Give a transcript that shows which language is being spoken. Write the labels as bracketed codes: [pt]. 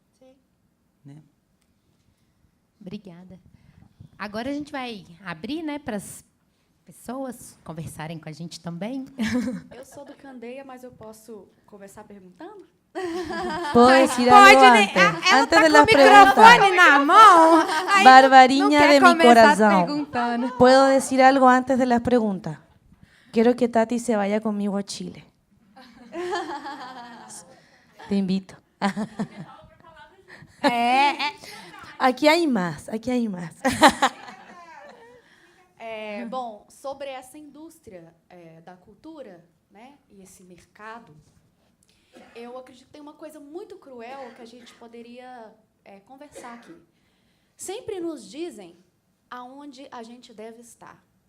[pt] Sim. Né? Obrigada. Agora a gente vai abrir, né, para as pessoas conversarem com a gente também. Eu sou do Candeia, mas eu posso começar perguntando? [es] ¿Puedo decir algo antes? Antes de las preguntas. [pt] na mão. [es] Barbarinha de mi corazón. [pt] Perguntando. [es] ¿Puedo decir algo antes de las preguntas? Quiero que Tati se vaya conmigo a Chile. Te invito. Aquí hay más, aquí hay más. [pt] Bom, sobre essa indústria da cultura, né, e esse mercado, eu acredito que tem uma coisa muito cruel que a gente poderia conversar aqui. Sempre nos dizem aonde a gente deve estar.